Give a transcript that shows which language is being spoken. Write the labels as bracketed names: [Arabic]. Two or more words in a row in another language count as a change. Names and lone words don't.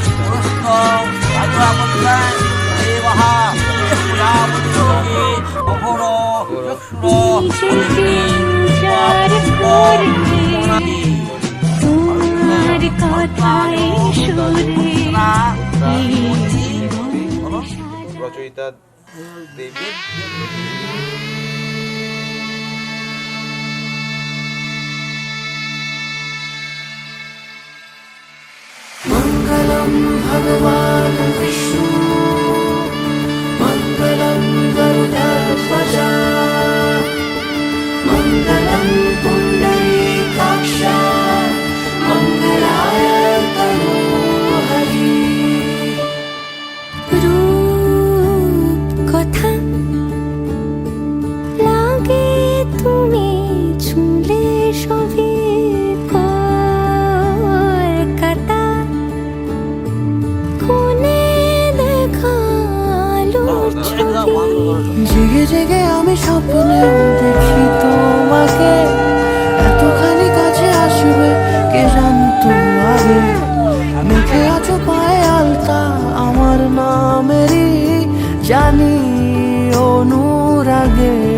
[Bangla] তোমার তোমার কথায় সুরে রচয়িতা দেবী। [Sanskrit] मङ्गलं भगवान् विष्णु मङ्गलं गरुडध्वज मङ्गलं पुण्डरीकाक्ष मङ्गलाय तनोहरि [Bangla] रूप কথা লাগে তুমি ছুঁলে সবে কলকাতা কোনে দেখালো জেগে জেগে আমি স্বপ্নেও দেখি তোমাকে এতখানি কাছে আসবে কে জানতো আগে মেখে আছো পায়ে আলতা আমার নামেরই জানি অনুরাগে